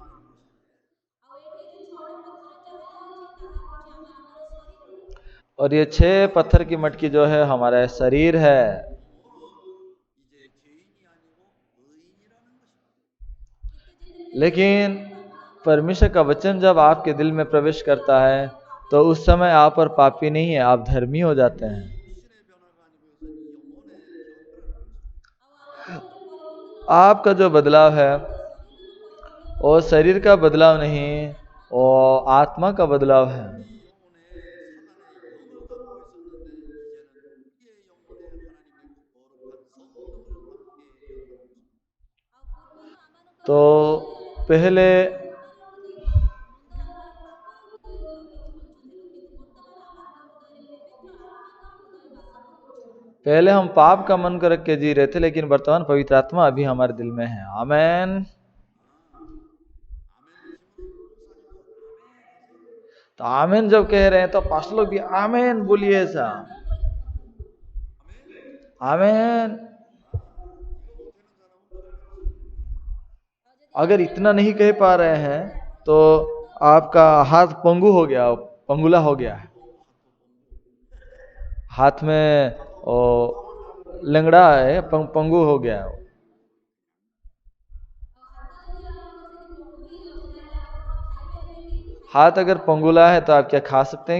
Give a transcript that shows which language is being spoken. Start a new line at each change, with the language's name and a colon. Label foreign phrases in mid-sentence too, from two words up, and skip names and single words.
Hindi: और ये 6 पत्थर की मटकी जो है हमारा शरीर है। लेकिन परमेश्वर का वचन जब आपके दिल में प्रवेश करता है तो उस समय आप और पापी नहीं है, आप धर्मी हो जाते हैं।
Korean: 육신의 변화가 아니고 이것은 영혼의 변화라는 것입니다.
Hindi: आपका जो बदलाव है
Odia: ଶରୀରର ପରିବର୍ତ୍ତନ
Hindi: वो शरीर का बदलाव नहीं, वो आत्मा का बदलाव है।
Korean: 우리 영혼에 사단의 영을 담고 있었는데 이제는 우리의 영혼에 하나님의 그 거룩한 성령을 담게 되었다는 것입니다.
Odia: ଆଉ ପୂର୍ବରୁ ଆମମାନଙ୍କ
Hindi: तो
Odia: ହୃଦୟରେ
Hindi: पहले
Odia: ମୁଣ୍ଡ ଆମେ ପାପର ହୃଦୟରେ ରଖିକି ବଞ୍ଚୁଥିଲୁ, କିନ୍ତୁ ବର୍ତ୍ତମାନ ଆମମାନଙ୍କ ହୃଦୟରେ ପବିତ୍ର ଆତ୍ମାଙ୍କର ହୃଦୟ ବାସ କରୁଅଛି।
Hindi: पहले हम पाप का मन कर रख के जी रहे थे, लेकिन वर्तमान पवित्र आत्मा अभी हमारे दिल में है। आमेन।
Korean: 아멘이시면 목사님도 아멘 하세요.
Hindi: तो आमेन जब कह रहे हैं तो पास्टर लोग भी आमेन बोलिए ऐसा।
Korean: 아멘.
Hindi: आमेन।
Korean: 이거 못하는 사람은 정말
Hindi: अगर इतना नहीं कह पा रहे हैं तो आपका हाथ पंगु हो गया, पंगुला हो गया है, हाथ में ओ लंगड़ा है, पंगु हो गया है। हाथ अगर पंगुला है तो आप क्या खा सकते हैं?